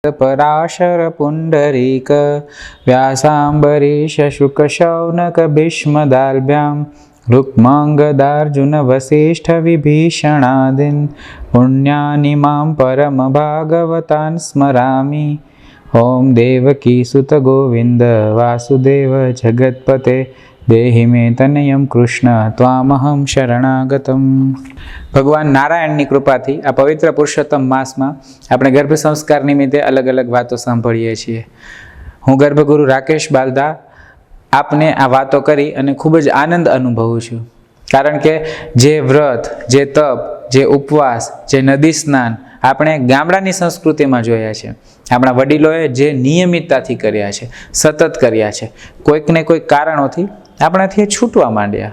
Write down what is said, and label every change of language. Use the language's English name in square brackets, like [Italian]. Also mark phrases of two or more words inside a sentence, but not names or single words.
[Sanskrit] पराशर पुंडरीक व्यासाम्बरीश शुकशौनक भीष्मदाल्भ्यां रुक्माङ्गदार्जुन वसिष्ठ विभीषणादीन् पुण्यानि मां परम भागवतान् स्मरामि। ओम देवकी सुत गोविंद वासुदेव जगत्पते देहि मे तनयं कृष्ण त्वामहं शरणागतम। [Gujarati] भगवान नारायणની કૃપાથી આ પવિત્ર પુરુષોત્તમ માસમાં આપણે ગર્ભ સંસ્કાર નિમિત્તે અલગ અલગ વાતો સાંભળીએ છીએ। હું ગર્ભગુરુ રાકેશ બાલદા આપને આ વાતો કરી અને ખૂબ જ આનંદ અનુભવું છું, કારણ કે જે વ્રત, જે તપ, જે ઉપવાસ, જે નદી સ્નાન આપણે ગામડાની સંસ્કૃતિમાં જોયા છે, આપણા વડીલોએ જે નિયમિતતાથી કર્યા છે, સતત કર્યા છે, કોઈક ને કોઈક કારણોથી આપણાથી છૂટવા માંડ્યા।